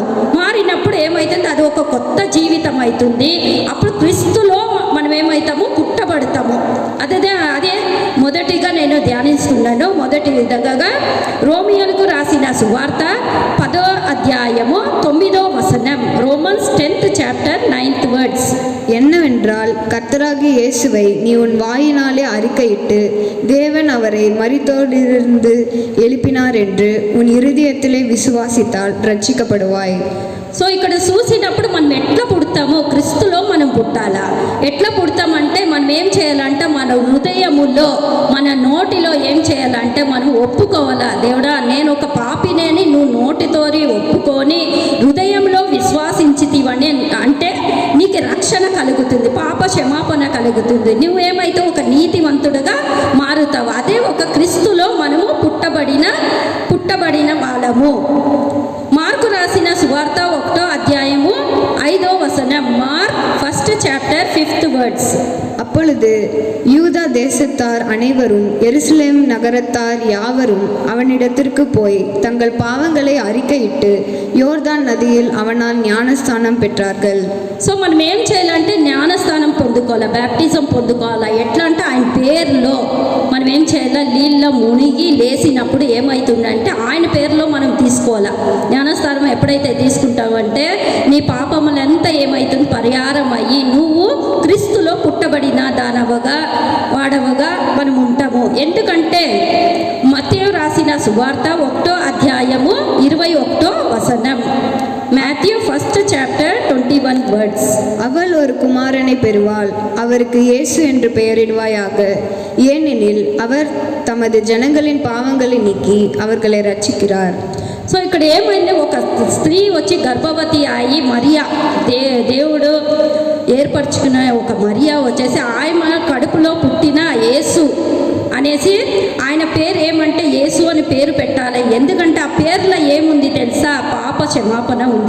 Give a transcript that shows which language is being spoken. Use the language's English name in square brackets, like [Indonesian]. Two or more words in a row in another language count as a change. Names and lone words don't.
[Telugu] మారినప్పుడు ఏమవుతుంది? అది ఒక కొత్త జీవితం అవుతుంది. అప్పుడు క్రీస్తులో మనం ఏమవుతాము? పుట్టబడతాము. అదే మొదటిగా నేను ధ్యానిస్తున్నాను. మొదటి విధంగా రోమియోలకు రాసిన సువార్త 10వ అధ్యాయము 9వ వచనం. [English] రోమన్స్ 10th chapter 9th words. [Tamil] என்னவென்றால் கர்த்தராகிய இயேசுவை நீ உன் வாயினாலே அறிக்கையிட்டு தேவன் அவரை மரித்தோரிலிருந்து எழுப்பினார் என்று உன் இருதயத்திலே விசுவாசித்தால் ரட்சிக்கப்படுவாய். [Telugu] సో ఇక్కడ చూసినప్పుడు మనం ఎట్లా పుడతామో క్రీస్తులో మనం పుట్టాలా. ఎట్లా పుడతామంటే మనం ఏం చేయాలంటే మన హృదయములో, మన నోటిలో ఏం చేయాలంటే మనం ఒప్పుకోవాలా. దేవుడా, నేను ఒక పాపినేని నువ్వు నోటితోని ఒప్పుకొని హృదయంలో విశ్వాసించితివని అంటే నీకు రక్షణ కలుగుతుంది, పాప క్షమాపణ కలుగుతుంది. నువ్వేమైతే ఒక నీతివంతుడుగా మారుతావు. అదే ఒక క్రీస్తులో మనము పుట్టబడిన వాళ్ళము. మార్కు రాసిన సువార్త 1వ అధ్యాయము 5వ వచనం. [English] మార్క్ 1st chapter 5th words. [Tamil] அப்பொழுது யூதா தேசத்தார் அனைவரும் எருசலேம் நகரத்தார் யாவரும் அவனிடத்திற்கு போய் தங்கள் பாவங்களை அறிக்கையிட்டு யோர்தான் நதியில் அவனால் ஞானஸ்தானம் பெற்றார்கள். [Telugu] సో మనం ఏం చేయాలంటే జ్ఞానస్థానం పొందుకోవాలా, బ్యాప్టిజం పొందుకోవాలా. ఎట్లా అంటే ఆయన పేరులో మనం ఏం చేయాలా? నీళ్ళలో మునిగి లేచినప్పుడు ఏమవుతుందంటే ఆయన పేరులో మనం తీసుకోవాలా. జ్ఞానస్థానం ఎప్పుడైతే తీసుకుంటావంటే నీ పాపములంతా ఏమవుతుంది? పరిహారం అయ్యి నువ్వు క్రీస్తులో పుట్టబడిన వాడవగా మనం ఉంటాము. ఎందుకంటే మత్తయి రాసిన సువార్త 1వ అధ్యాయము 21వ వచనం. [English] మాథ్యూ 1st chapter 21 words. [Tamil] அவள் ஒரு குமாரனை பெறுவாள், அவருக்கு இயேசு என்று பெயரிடுவாயாக, ஏனெனில் அவர் தமது ஜனங்களின் பாவங்களை நீக்கி அவர்களை ரட்சிக்கிறார். [Telugu] సో ఇక్కడ ఏమైంది? ఒక స్త్రీ వచ్చి గర్భవతి అయి మరియా, దేవుడు ఏర్పరచుకున్న ఒక మరియా వచ్చేసి ఆయన కడుపులో పుట్టిన యేసు అనేసి ఆయన పేరు ఏమంటే యేసు అని పేరు పెట్టాలి. ఎందుకంటే ఆ పేర్లో ఏముంది తెలుసా? పాప క్షమాపణ ఉంది.